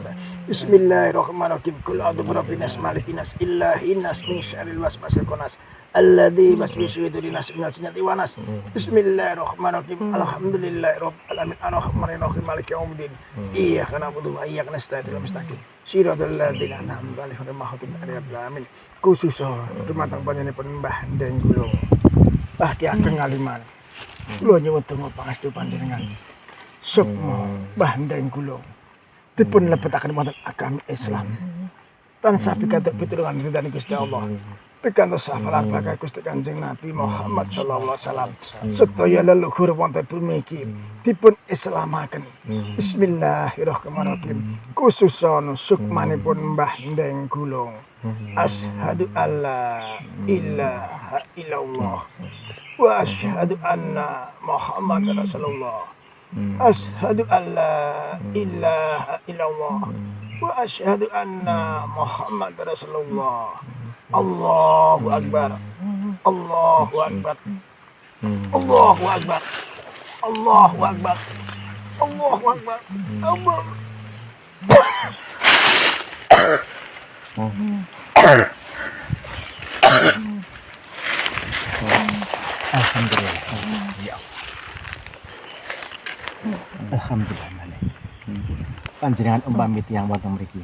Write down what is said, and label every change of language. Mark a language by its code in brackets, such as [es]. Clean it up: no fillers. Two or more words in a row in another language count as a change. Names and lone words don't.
[ar] بسم الله الرحمن الرحيم قل أعوذ برب الناس ملك الناس إله الناس من شر الوسواس الخناس الذي يوسوس في صدور الناس من الجنة والناس. بسم الله الرحمن الرحيم الحمد لله رب العالمين. الرحمن الرحيم مالك يوم الدين. إياك نعبد وإياك نستعين. اهدنا المستقيم. صراط الذين أنعمت عليهم غير المغضوب عليهم ولا الضالين. [jv] Khusus dumateng panjenenganipun Mbah Ndeng Gulung. Ki Ageng Ngaliman. Kula nyuwun donga pangestu panjenengan. Sukma Mbah Ndeng Gulung dipun lebetaken wonten agami Islam. Tansah pikantuk pitulungan ridhani Gusti Allah. Pikantuk syafaat bagai Gusti Kanjeng Nabi Muhammad [ar] صلى الله عليه وسلم. [jv] Sedaya leluhur wonten bumi iki dipun islamaken. [ar] بسم الله الرحمن الرحيم. [jv] Khususon sukmanipun Mbah Ndeng Gulung. [ar] أشهد ألا إله إلا الله وأشهد أن محمدا رسول الله. أشهد ألا إله إلا الله وأشهد أن محمدا رسول الله. الله أكبر الله أكبر. الله أكبر الله أكبر. الله أكبر. الله الحمد لله. يا الله الحمد لله. [jv] Panjenengan umpami tiyang wonten mriki.